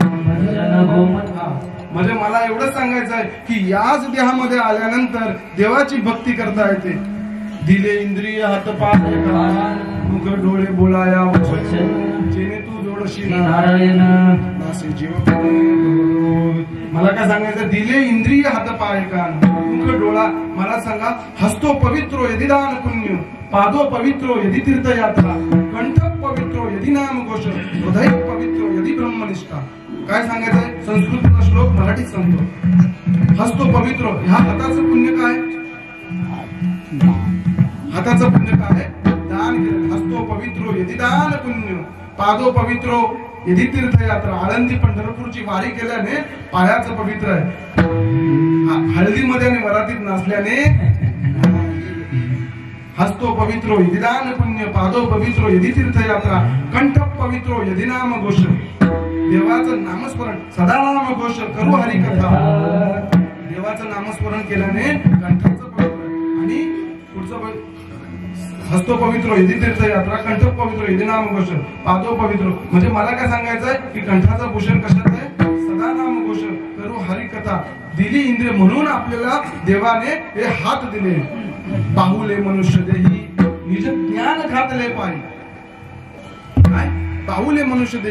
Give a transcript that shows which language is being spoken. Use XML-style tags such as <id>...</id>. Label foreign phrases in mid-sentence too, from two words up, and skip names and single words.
<mr>म्हणजे मला एवढंच सांगायचं आहे की याच देहामध्ये आल्यानंतर देवाची भक्ती करता येते. दिले इंद्रिय हात पाय मुख डोळे बोलाया जेणे तू जोडशी नारायण नासे जीव. मला काय सांगायचं? दिले इंद्रिय हात पाय कान मुख डोळा. मला सांगा,</mr> <sa>हस्तो पवित्रो यदि दान पुण्य, पादो पवित्रो यदि तीर्थयात्रा, कंठ पवित्रो यदि नाम घोष, हृदय पवित्रो यदि ब्रह्मनिष्ठा.</sa> <mr>काय सांगायचंय? संस्कृतचा श्लोक मराठीत सांगतो.</mr> <sa>हस्तो पवित्रो,</sa> <mr>ह्या हाताचं पुण्य काय? हाताचं पुण्य काय? दान केलं.</mr> <sa>हस्तो पवित्रो यदि दान पुण्य, पादो पवित्रो यदि तीर्थयात्रा.</sa> <mr>आळंदी पंढरपूरची वारी केल्याने पायाचं पवित्र आहे. हळदीमध्ये आणि वरातीत नसल्याने.</mr> <sa>हस्तो पवित्रो यदि दान पुण्य, पादो पवित्रो यदि तीर्थयात्रा, कंठ पवित्रो यदि नाम घोष.</sa> <mr>देवाचं नामस्मरण, सदा नाम घोष करू हरिकथा. देवाचं नामस्मरण केल्याने कंठाचं पवित्र. आणि पुढचं</mr> <sa>हस्तो पवित्रो यदि तीर्थयात्रा, कंठ पवित्रो यदि नाम घोष, पादो पवित्रो.</sa> <mr>म्हणजे मला काय सांगायचंय की कंठाचं भूषण कशात आहे? सदा नाम घोष करू हरिकथा. दिली इंद्रिय म्हणून आपल्याला देवाने हे हात दिले. बाहुले मनुष्य देही निज ज्ञान घातले पाय. काय? बाहुले मनुष्य देही.</mr>